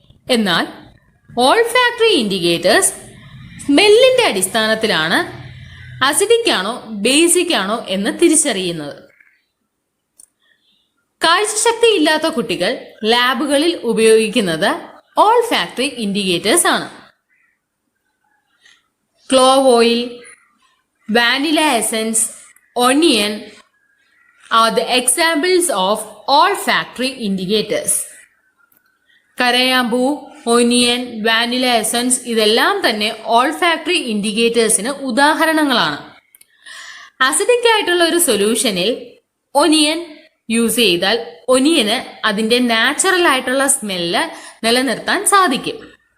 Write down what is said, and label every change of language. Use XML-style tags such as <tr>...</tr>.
<ml>എന്നാൽ olfactory indicators സ്മെല്ലിന്റെ അടിസ്ഥാനത്തിലാണ് acidic ആണോ ബേസിക് ആണോ എന്ന് തിരിച്ചറിയുന്നത്. കാഴ്ചശക്തി ഇല്ലാത്ത കുട്ടികൾ ലാബുകളിൽ ഉപയോഗിക്കുന്നത് ഓൾഫാക്ടറി ഇൻഡിക്കേറ്റേഴ്സ് ആണ്.</ml> <en>Clove oil, vanilla essence, onion are the examples of olfactory indicators.</en> <ml>കരയാമ്പൂ, onion, vanilla essence ഇതെല്ലാം തന്നെ ഓൾഫാക്ടറി ഇൻഡിക്കേറ്റേഴ്സിന് ഉദാഹരണങ്ങളാണ്. അസിഡിക് ആയിട്ടുള്ള ഒരു സൊല്യൂഷനിൽ ഒനിയൻ യൂസ് ചെയ്താൽ ഒനിയന് അതിന്റെ നാച്ചുറൽ ആയിട്ടുള്ള സ്മെല്ല് നിലനിർത്താൻ സാധിക്കും.</ml>